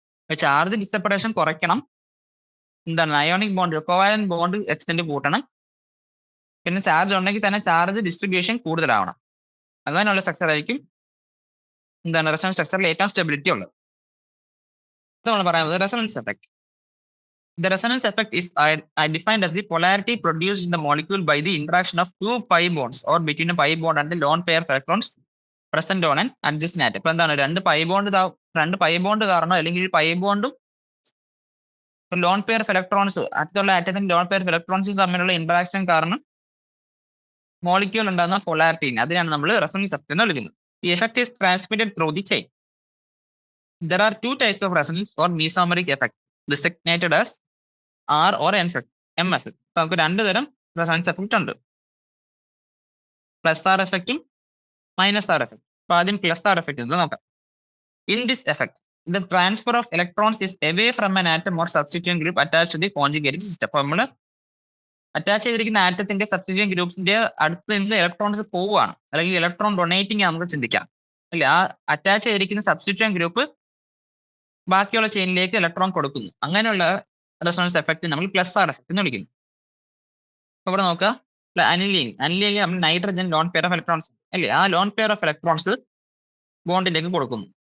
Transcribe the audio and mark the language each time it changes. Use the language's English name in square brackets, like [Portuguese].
[Malayalam] Charge ഡിസെപ്പറേഷൻ കുറയ്ക്കണം, എന്താണ് ionic bond covalent bond extend കൂട്ടണം, പിന്നെ ചാർജ് ഉണ്ടെങ്കിൽ തന്നെ ചാർജ് ഡിസ്ട്രിബ്യൂഷൻ കൂടുതലാവണം. അങ്ങനെയുള്ള സ്ട്രക്ചർ ആയിരിക്കും എന്താണ് റെസൊണൻസ് സ്ട്രക്ചറിൽ ഏറ്റവും സ്റ്റെബിലിറ്റി ഉള്ളത്. നമ്മൾ പറയുന്നത് resonance effect. [English] The resonance effect is defined as the polarity produced in the molecule by the interaction of two pi bonds or between a pi bond and the lone pair of electrons present on an adjacent atom. [Malayalam] ഇപ്പൊ എന്താണ് രണ്ട് pi bond കാരണം അല്ലെങ്കിൽ pi ബോണ്ടും lone pair of electrons അടുത്തുള്ള ആറ്റത്തിന്റെ lone pair of ഇലക്ട്രോൺസും തമ്മിലുള്ള interaction കാരണം molecule ഉണ്ടാകുന്ന പൊളാരിറ്റിനെ അതിനാണ് നമ്മൾ റെസൊണൻസ് എഫക്ട് എന്ന് വിളിക്കുന്നത്. [English] The effect is transmitted through the chain. There are two types of resonance or mesomeric effect, designated as R or M effect. [Malayalam] നമുക്ക് രണ്ട് തരം റെസൊണൻസ് എഫക്ട് ഉണ്ട്, പ്ലസ് ആർ എഫക്റ്റും മൈനസ് ആർ എഫക്ട്. അപ്പൊ ആദ്യം plus R effect നോക്കാം. [English] In this effect, the transfer of electrons is away from an atom or substituent group attached to the conjugating system. [Malayalam] അപ്പോൾ നമ്മൾ അറ്റാച്ച് ചെയ്തിരിക്കുന്ന ആറ്റത്തിന്റെ substituent ഗ്രൂപ്പ്സിന്റെ അടുത്ത് നിന്ന് ഇലക്ട്രോൺസ് പോവുകയാണ്, അല്ലെങ്കിൽ ഇലക്ട്രോൺ ഡൊണേറ്റിംഗ് നമുക്ക് ചിന്തിക്കാം അല്ലെ. ആ അറ്റാച്ച് ചെയ്തിരിക്കുന്ന സബ്സ്റ്റിറ്റ്യൂന്റ് ഗ്രൂപ്പ് ബാക്കിയുള്ള ചെയിനിലേക്ക് ഇലക്ട്രോൺ കൊടുക്കുന്നു. അങ്ങനെയുള്ള റെസൊണൻസ് എഫക്റ്റ് നമ്മൾ പ്ലസ് ആർ എഫക്റ്റ് എന്ന് വിളിക്കുന്നു. ഇവിടെ നോക്കുക, അനിലീൻ നമ്മൾ nitrogen lone pair of electrons അല്ലേ, ആ ലോൺ പെയർ ഓഫ് ഇലക്ട്രോൺസ് ബോണ്ടിലേക്ക് കൊടുക്കുന്നു.